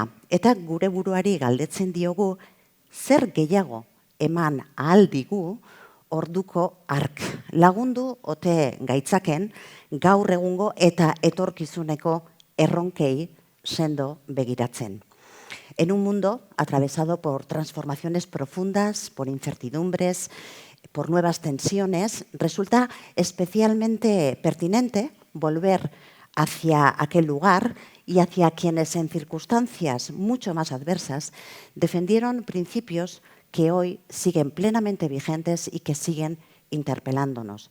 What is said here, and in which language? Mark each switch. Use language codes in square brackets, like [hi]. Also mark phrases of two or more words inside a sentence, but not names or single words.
[eu] Eta gure buruari galdetzen diogu, zer gehiago eman ahal digu orduko hark. Lagundu ote gaitzaken gaur egungo eta etorkizuneko erronkei sendo begiratzen. [es] En un mundo atravesado por transformaciones profundas, por incertidumbres, por nuevas tensiones, resulta especialmente pertinente volver hacia aquel lugar y hacia quienes en circunstancias mucho más adversas defendieron principios que hoy siguen plenamente vigentes y que siguen interpelándonos.